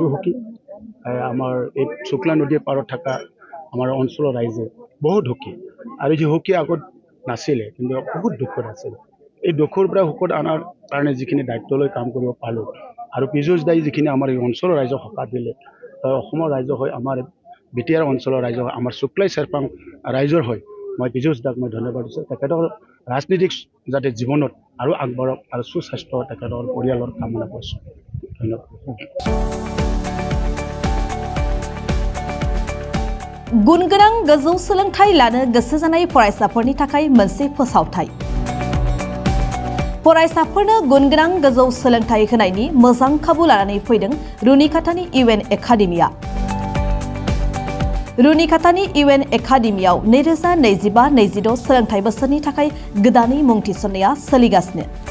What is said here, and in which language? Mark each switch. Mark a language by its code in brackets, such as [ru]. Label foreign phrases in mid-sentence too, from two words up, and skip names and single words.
[as] সুখী আমাৰ এই শুক্লা নদীৰ পাৰত থকা আমাৰ অঞ্চলৰ ৰাইজে বহুত সুখী আৰু যি সুখী আগত নাছিলে কিন্তু বহুত দুখত আছিল এই দুখৰ পৰা সুখত অনাৰ কাৰণে যিখিনি দায়িত্ব লৈ কাম কৰিব পালোঁ আৰু পীযুষ দাই যিখিনি আমাৰ এই অঞ্চলৰ ৰাইজক সকাহ দিলে অসমৰ ৰাইজৰ হৈ আমাৰ বিটিআৰ অঞ্চলৰ ৰাইজৰ হৈ আমাৰ শুক্লাই চেৰপাং ৰাইজৰ হৈ মই পীযুষ দাক মই ধন্যবাদ দিছোঁ তেখেতৰ ৰাজনীতিক যাতে জীৱনত আৰু আগবাঢ়ক আৰু সুস্বাস্থ্য তেখেতৰ পৰিয়ালৰ কামনা কৰিছোঁ ধন্যবাদ [brx] गुनगोनां गोजौ सोलोंथाइ लानो गोसो जानाय फरायसाफोरनि थाखाय मोनसे फोसावथाय फरायसाफोरनो गुनगोनां गोजौ सोलोंथाइ होनायनि मोजां खाबु लानानै फैदों रुनिकाटानि UN एकाडेमिया रुनिकाटानि UN एकाडेमियाव 2025-26 सोलोंथाइ बोसोरनि थाखाय गोदानै मुं थिसननाया सोलिगासिनो